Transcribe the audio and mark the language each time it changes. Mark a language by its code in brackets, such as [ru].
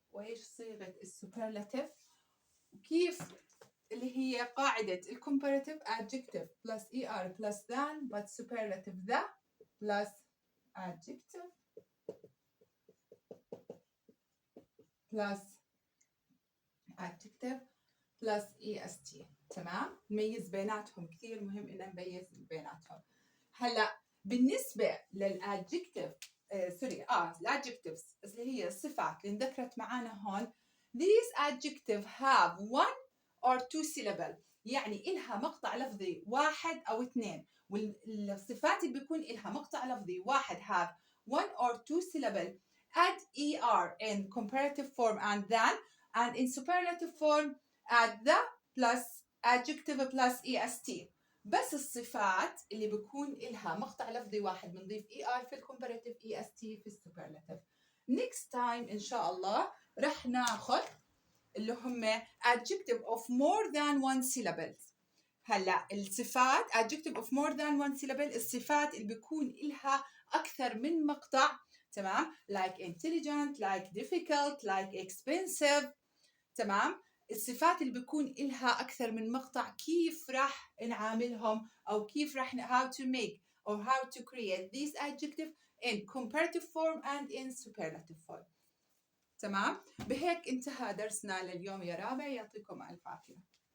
[ar] وإيش صيغة السوبرلاتيف، وكيف اللي هي قاعدة الكومباراتيف [en] adjective plus er plus than but superlative the plus adjective plus adjective plus est. [ar] تمام؟ نميز بيناتهم، كثير مهم إن نميز بيناتهم. هلا بالنسبة للادجكتيف الادجكتيفز اللي هي الصفات اللي انذكرت معانا هون، [en] these adjectives have one or two syllable، [ar] يعني إلها مقطع لفظي واحد [en] أو اثنين، والصفات اللي بيكون إلها مقطع لفظي واحد have one or two syllable add er in comparative form and than, and in superlative form add the plus adjective plus est. [ar] بس الصفات اللي بيكون إلها مقطع لفظي واحد بنضيف er في الكومباراتيف est في السوبرلاتيف. [en] next time [ar] إن شاء الله رح ناخذ اللي هم [en] adjective of more than one syllables. [ar] هلا الصفات [en] adjective of more than one syllable [ar] الصفات اللي بيكون إلها أكثر من مقطع، تمام؟ [en] like intelligent, like difficult, like expensive. [ar] تمام؟ الصفات اللي بيكون إلها أكثر من مقطع كيف راح [en] نعاملهم، أو كيف راح how to make or how to create these adjectives in comparative form and in superlative form. [ar] تمام؟ بهيك انتهى درسنا لليوم يا رابع، يعطيكم ألف عافية.